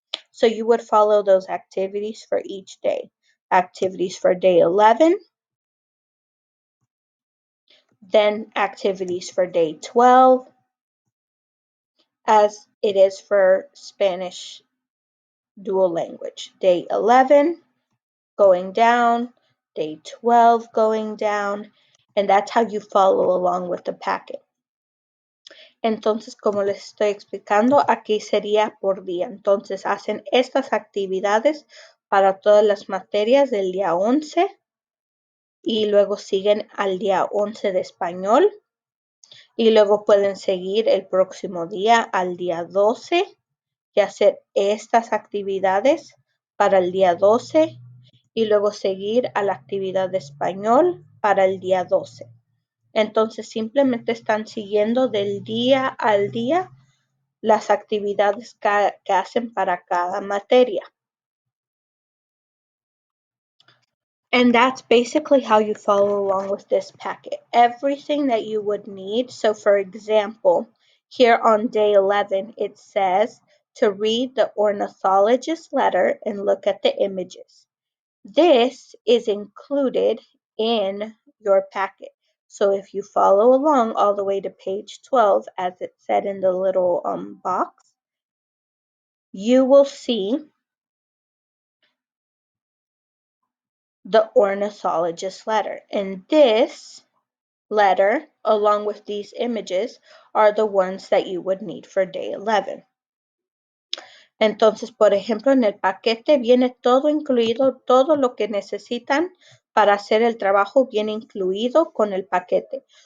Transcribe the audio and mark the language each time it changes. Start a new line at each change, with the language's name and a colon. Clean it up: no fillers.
English: So you would follow those activities for each day. Activities for day 11, then activities for day 12, as it is for Spanish dual language. Day 11 going down, day 12 going down, and that's how you follow along with the packet.
Spanish: Entonces, como les estoy explicando, aquí sería por día. Entonces, hacen estas actividades para todas las materias del día 11 y luego siguen al día 11 de español y luego pueden seguir el próximo día al día 12 y hacer estas actividades para el día 12 y luego seguir a la actividad de español para el día 12. Entonces simplemente están siguiendo del día al día las actividades que hacen para cada materia.
English: And that's basically how you follow along with this packet. Everything that you would need. So for example, here on day 11, it says to read the ornithologist letter and look at the images. This is included in your packet. So if you follow along all the way to page 12, as it said in the little box, you will see the ornithologist letter. And this letter, along with these images, are the ones that you would need for day 11.
Spanish: Entonces, por ejemplo, en el paquete viene todo incluido, todo lo que necesitan para hacer el trabajo viene incluido con el paquete.